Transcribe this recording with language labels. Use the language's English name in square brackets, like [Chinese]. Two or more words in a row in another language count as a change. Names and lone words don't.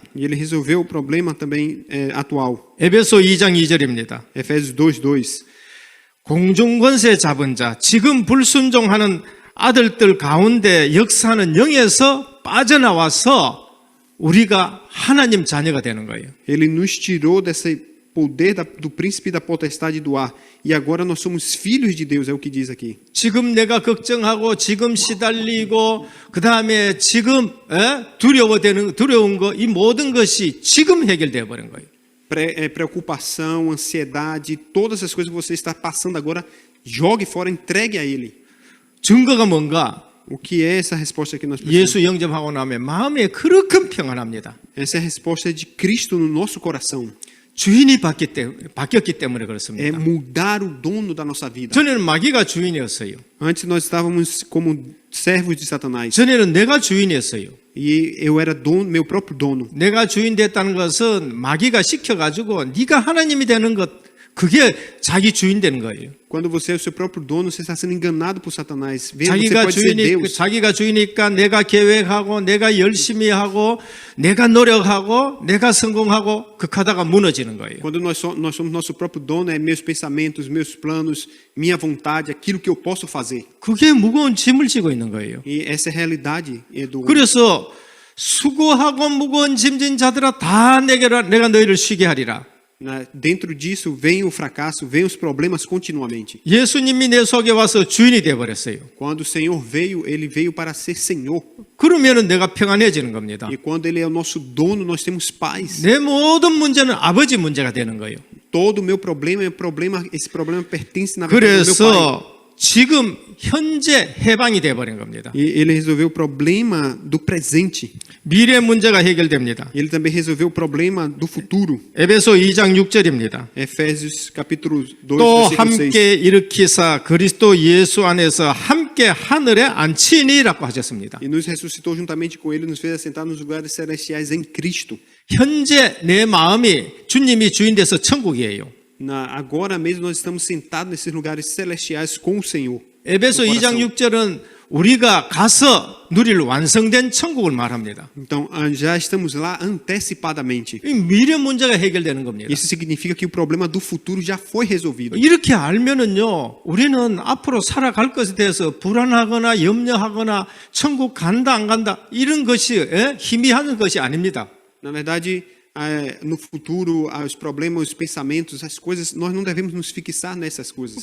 [Portuguese] E ele resolveu o problema também atual. [Korean] 에베소 2장 2절입니다. [Portuguese] Efésios 2:2. [Korean] 공중권세 잡은 자, 지금 불순종하는 아들들 가운데 역사하는 영에서 빠져나와서 우리가 하나님 자녀가 되는 거예요. [Portuguese] Ele nos tirou desse poder do príncipe da potestade do ar. E agora nós somos filhos de Deus, é o que diz aqui. [Korean] 지금 내가 걱정하고 지금 시달리고 그 다음에 지금 두려운 거, 이 모든 것이 지금 해결되어 버린 거예요. [Portuguese] Preocupação, ansiedade, todas as coisas que você está passando agora, jogue fora, entregue a Ele. [Korean] 증거가 뭔가? [Portuguese] O que é essa resposta que nós precisamos? [Korean] 예수 영접하고 나면 마음에 그렇게 평안합니다. [Portuguese] Essa é a resposta de Cristo no nosso coração. [Korean] 주인이 바뀌었기 때문에 [Portuguese] É [Korean] 그렇습니다. [Portuguese] mudar o dono da nossa vida. [Korean] 전에는 마귀가 주인이었어요. [Portuguese] Antes nós estávamos como servos de Satanás. [Korean] 전에는 내가 주인이었어요. [Portuguese] E eu era dono, meu próprio dono. [Korean] 내가 주인 됐다는 것은 마귀가 시켜가지고 네가 하나님이 되는 것, 그게 자기 주인 되는 거예요. [Portuguese] Quando você é o seu próprio dono, você está sendo enganado por Satanás. Vendo você pode ser Deus. [Korean] 자기가 주인이니까 내가 계획하고 내가 열심히 하고 내가 노력하고 내가 성공하고 극하다가 무너지는 거예요. [Portuguese] Quando nós somos nosso próprio dono, é meus pensamentos, meus planos, minha vontade, aquilo que eu posso fazer. [Korean] 그게 무거운 짐을 지고 있는 거예요. [Portuguese] E essa é a realidade do [Korean] 그래서 수고하고 무거운 짐진 자들아 다 내가 너희를 쉬게 하리라. [Portuguese] Dentro disso vem o fracasso, vem os problemas continuamente. [Korean] 예수님이 내 속에 와서 주인이 되어 버렸어요. [Portuguese] Quando o Senhor veio, ele veio para ser Senhor. [Korean] 그러면은 내가 평안해지는 겁니다. [Portuguese] E quando ele é o nosso dono, nós temos paz. [Korean] 내 모든 문제는 아버지 문제가 되는 거예요. [Portuguese] Todo o meu problema é esse problema pertence na verdade ao meu pai. [Korean] 그래서 지금 현재 해방이 되어버린 겁니다. [Portuguese] E ele resolveu o problema do presente. [Korean] 미래 문제가 해결됩니다. [Portuguese] Ele também resolveu o problema do futuro. [Korean] 에베소 2장 6절입니다. [Portuguese] Efésios capítulo 2, [Korean] 또 [Portuguese] versículo 6. [Korean] 함께 일으키사 그리스도 예수 안에서 함께 하늘에 앉히니라고 하셨습니다. [Portuguese] E nos ressuscitou juntamente com ele, nos fez assentar nos lugares celestiais em Cristo. [Korean] 현재 내 마음이 주님이 주인 돼서 천국이에요. [Portuguese] Agora mesmo nós estamos sentados nesses lugares celestiais com o Senhor. [Korean] 에베소 [Portuguese] no [Korean] 2장 [Portuguese] coração. [Korean] 6절은 우리가 가서 누릴 완성된 천국을 말합니다. [Portuguese] Então, já estamos lá antecipadamente. [Korean] 이 미래 문제가 해결되는 겁니다. [Portuguese] Isso significa que o problema do futuro já foi resolvido. [Korean] 이렇게 알면은요, 우리는 앞으로 살아갈 것에 대해서 불안하거나 염려하거나 천국 간다 안 간다 이런 것이 희미한 것이 아닙니다. [Portuguese] Na verdade, no futuro, os problemas, os pensamentos, as coisas, nós não devemos nos fixar nessas coisas.